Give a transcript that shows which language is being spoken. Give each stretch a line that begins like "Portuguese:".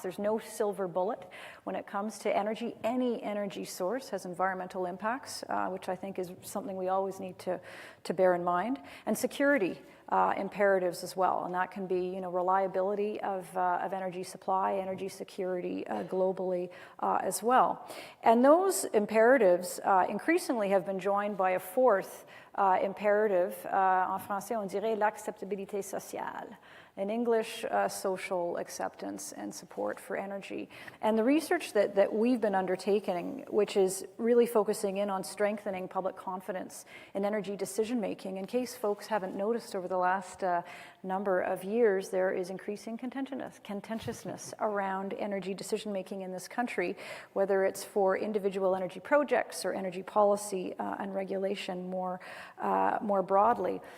English: There's no silver bullet when it comes to energy. Any energy source has environmental impacts, which I think is something we always need to bear in mind. And security imperatives as well, and that can be, reliability of energy supply, energy security globally as well. And those imperatives increasingly have been joined by a fourth imperative.
French: En français, on dirait l'acceptabilité sociale.
English: In English, social acceptance and support for energy. And the research that we've been undertaking, which is really focusing in on strengthening public confidence in energy decision-making, in case folks haven't noticed over the last number of years, there is increasing contentiousness around energy decision-making in this country, whether it's for individual energy projects or energy policy and regulation more broadly.